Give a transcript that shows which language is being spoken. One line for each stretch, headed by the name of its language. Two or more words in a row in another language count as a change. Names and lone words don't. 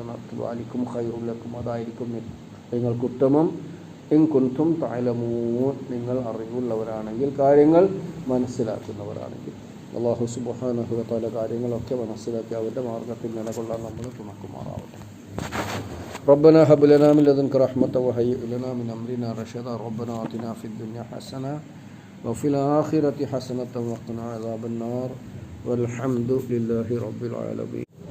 Arabic: ذلكم خير لكم,
Malayalam: അതായിരിക്കും നിങ്ങൾക്ക് ഉത്തമം.
Arabic: إن كنتم تعلمون,
Malayalam: നിങ്ങൾ അറിവുള്ളവരാണെങ്കിൽ, കാര്യങ്ങൾ മനസ്സിലാക്കുന്നവരാണെങ്കിൽ. അല്ലാഹു
Arabic: سبحانه وتعالى
Malayalam: കാര്യങ്ങളൊക്കെ മനസ്സിലാക്കി അവരുടെ മാർഗ്ഗത്തിൽ നിലകൊള്ളാൻ നമ്മൾ തുണക്കുമാറാവട്ടെ.
Arabic: ربنا هب لنا من لدنك رحمة وهيئ لنا من أمرنا رشدا. ربنا آتنا في الدنيا حسنة وفي الآخرة حسنة وقنا عذاب النار والحمد لله رب العالمين.